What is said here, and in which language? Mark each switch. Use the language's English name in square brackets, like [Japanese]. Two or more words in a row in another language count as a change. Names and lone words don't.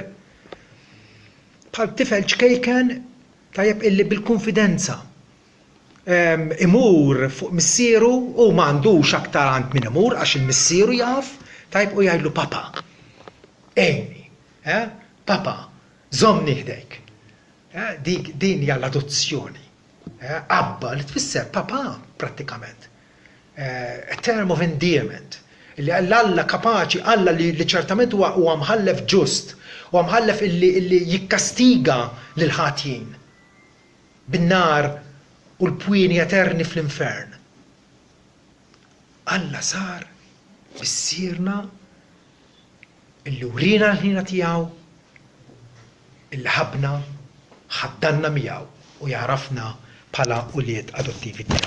[Maltese] Bħal tifel ċkejken tajjeb illi bil-konfidenza imur fuq missieru u m'għandux aktar għand min imur għax il-missieru jaf tajjeb u jgħidlu papa. Ejni, papa, żommni ħdejk. Din hija l-adozzjoni. Abba li tfisser papa prattikament. [English] A term of endearment. [Maltese] Li Alla kapaċi, Alla li ċertament huwa mħallef ġust, huwa mħallef illi jikkastiga lil ħatjin bin-nar u l-pwieni eterni fl-infern. Alla sar missierna illi urina l-ħina tiegħu, illi ħabna, ħaddanna miegħu u jarafna bħala ulied adottivi tiegħu.